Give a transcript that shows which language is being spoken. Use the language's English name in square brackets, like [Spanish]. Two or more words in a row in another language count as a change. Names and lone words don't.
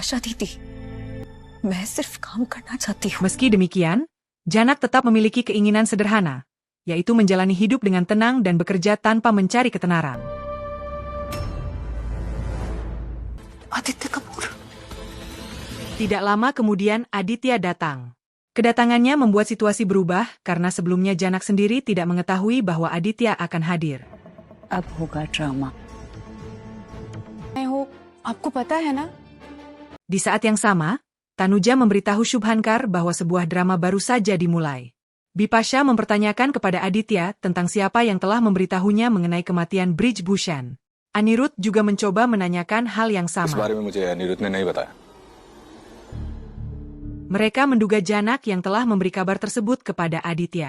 [Indonesian] Meski demikian, Janak tetap memiliki keinginan sederhana, yaitu menjalani hidup dengan tenang dan bekerja tanpa mencari ketenaran. Tidak lama kemudian Aditya datang. Kedatangannya membuat situasi berubah karena sebelumnya Janak sendiri tidak mengetahui bahwa Aditya akan hadir. [Hindi] अब होगा ड्रामा। मैं हूँ, आपको पता है ना? [Indonesian] Di saat yang sama, Tanuja memberitahu Shubhankar bahwa sebuah drama baru saja dimulai. Bipasha mempertanyakan kepada Aditya tentang siapa yang telah memberitahunya mengenai kematian Brij Bhushan. Anirudh juga mencoba menanyakan hal yang sama. Mereka menduga Janak yang telah memberi kabar tersebut kepada Aditya.